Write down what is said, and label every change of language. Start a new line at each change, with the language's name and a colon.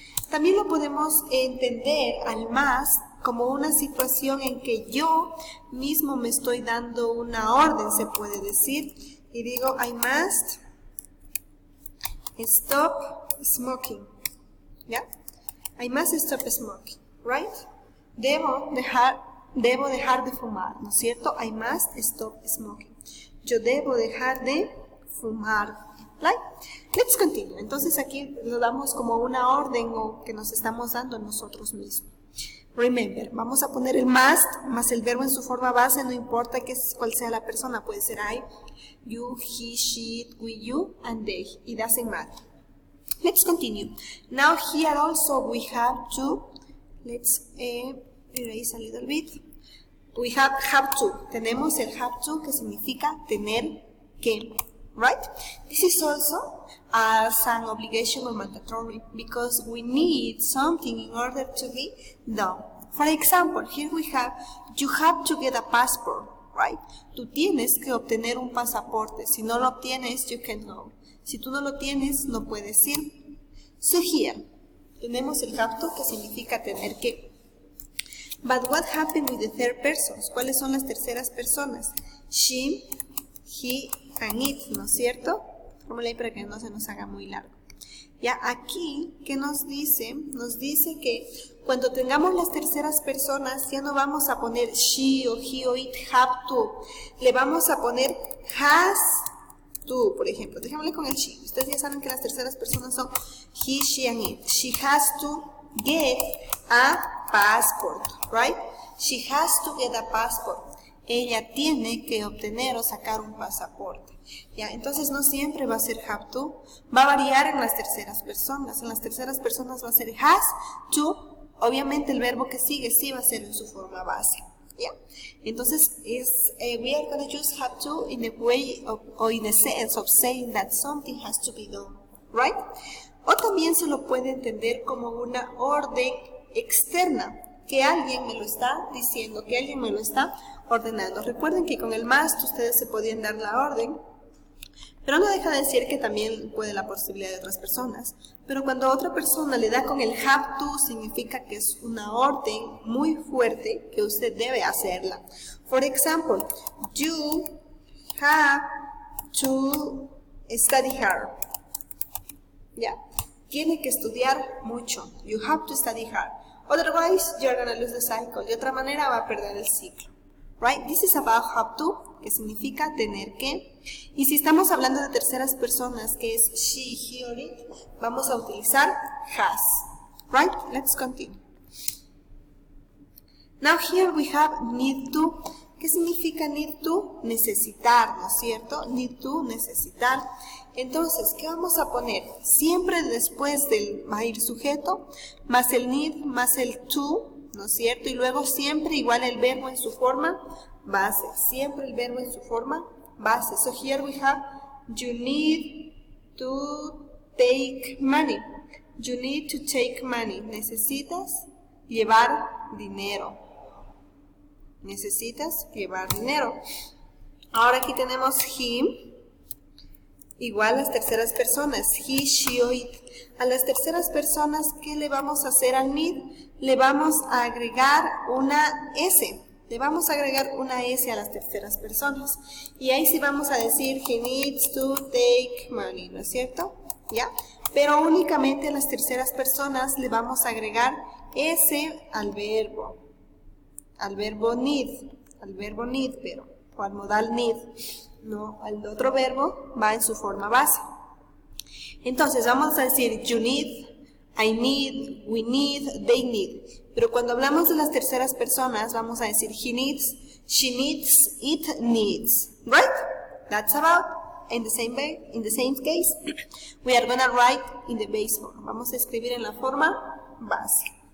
Spanish: También lo podemos entender al must como una situación en que yo mismo me estoy dando una orden, se puede decir, y digo,
English: I must stop smoking.
Spanish: ¿Ya?
English: I must stop smoking, right?
Spanish: Debo dejar de fumar, ¿no es cierto?
English: I must stop smoking.
Spanish: Yo debo dejar de fumar,
English: right? Let's continue.
Spanish: Entonces aquí lo damos como una orden o que nos estamos dando nosotros mismos. Remember, vamos a poner el must más el verbo en su forma base, no importa cuál sea la persona, puede ser I, you, he, she, it, we, you, and they.
English: It doesn't matter. Let's continue. Now here also we have to, let's erase a little bit. We have to.
Spanish: Tenemos el have to que significa tener que. Right?
English: This is also as an obligation or mandatory because we need something in order to be done. For example, here we have, you have to get a passport, right?
Spanish: Tú tienes que obtener un pasaporte. Si no lo obtienes,
English: you can't go.
Spanish: Si tú no lo tienes, no puedes ir. So here, tenemos el have to que significa tener que.
English: But what happened with the third persons?
Spanish: ¿Cuáles son las terceras personas? She, he, and it, ¿no es cierto? Como leí para que no se nos haga muy largo. Ya aquí, ¿qué nos dice? Nos dice que cuando tengamos las terceras personas, ya no vamos a poner she, o he, o it, have to. Le vamos a poner has to, por ejemplo. Dejémosle con el she. Ustedes ya saben que las terceras personas son he, she, and it.
English: She has to get a passport, right? She has to get a passport.
Spanish: Ella tiene que obtener o sacar un pasaporte. ¿Ya? Entonces no siempre va a ser have to, va a variar en las terceras personas. En las terceras personas va a ser has to, obviamente el verbo que sigue sí va a ser en su forma base. ¿Ya?
English: Entonces we are going to use have to in a way of, or in a sense of saying that something has to be done, right?
Spanish: O también se lo puede entender como una orden externa, que alguien me lo está diciendo, que alguien me lo está ordenando. Recuerden que con el must ustedes se podían dar la orden, Pero no deja de decir que también puede la posibilidad de otras personas. Pero cuando otra persona le da con el have to, significa que es una orden muy fuerte que usted debe hacerla.
English: For example, you have to study hard.
Spanish: ¿Ya? Tiene que estudiar mucho.
English: You have to study hard. Otherwise, you're going to lose the cycle.
Spanish: De otra manera, va a perder el ciclo.
English: Right? This is about have to,
Spanish: que significa tener que. Y si estamos hablando de terceras personas, que es she, he or it, vamos a utilizar has.
English: Right? Let's continue. Now here we have need to.
Spanish: ¿Qué significa
English: need to?
Spanish: Necesitar, ¿no es cierto? Need to, necesitar. Entonces, ¿qué vamos a poner? Siempre después del va a ir sujeto, más el need, más el to, ¿no es cierto? Y luego siempre igual el verbo en su forma base. Siempre el verbo en su forma base.
English: So here we have, you need to take money. You need to take money.
Spanish: Necesitas llevar dinero. Necesitas llevar dinero. Ahora aquí tenemos him, igual las terceras personas, he, she o it. A las terceras personas, ¿qué le vamos a hacer al need? Le vamos a agregar una S. Le vamos a agregar una S a las terceras personas. Y ahí sí vamos a decir,
English: he needs to take money,
Spanish: ¿no es cierto? ¿Ya? Pero únicamente a las terceras personas le vamos a agregar S al verbo need, pero, o al modal need, no, al otro verbo va en su forma base. Entonces vamos a decir you need, I need, we need, they need. Pero cuando hablamos de las terceras personas vamos a decir
English: he needs, she needs, it needs. Right? That's about. In the same case, we are going to write in the base form.
Spanish: Vamos a escribir en la forma base.